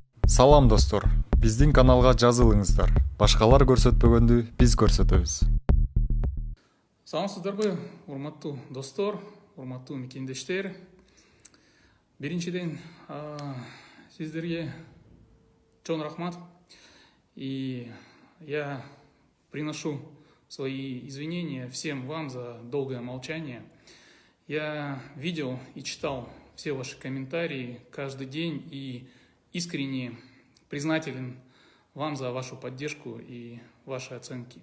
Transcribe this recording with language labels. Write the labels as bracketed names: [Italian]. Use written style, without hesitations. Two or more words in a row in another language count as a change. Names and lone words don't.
[Kyrgyz] Салам достор, биздин каналга жазылыңыздар. Башкалар көрсөтпөгөндү биз көрсөтөбүз. Саламсыздарбы, урматтуу достор, урматтуу мекендештер. Биринчиден, сиздерге чоң рахмат. [Russian] И я приношу свои извинения всем вам за долгое молчание. Я видел и читал все ваши комментарии каждый день и искренне признателен вам за вашу поддержку и ваши оценки.